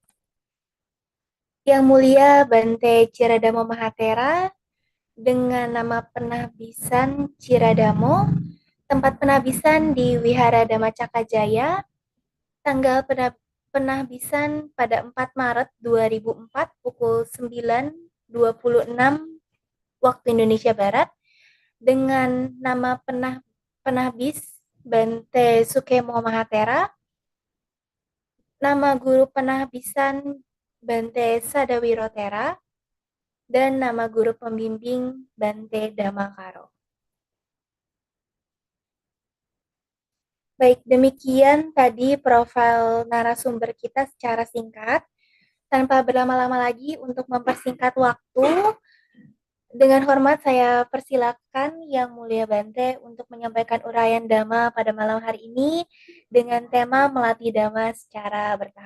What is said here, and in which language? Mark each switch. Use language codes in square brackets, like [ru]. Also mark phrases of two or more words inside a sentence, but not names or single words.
[id] Yang Mulia Bante Ciradamo Mahatera dengan nama penahbisan Ciradamo, tempat penahbisan di Wihara Dhamma Cakajaya, tanggal penahbisan pada 4 Maret 2004 pukul 9.26 waktu Indonesia Barat, dengan nama penahbis Bante Sukemo Mahatera, nama guru penahbisan Bante Sadawirotera, dan nama guru pembimbing Bante Damakaro. Baik, demikian tadi profil narasumber kita secara singkat. Tanpa berlama-lama lagi, untuk mempersingkat waktu, dengan hormat saya persilakan Yang Mulia Bante untuk menyampaikan uraian Dhamma pada malam hari ini dengan tema melatih Dhamma secara bertahap.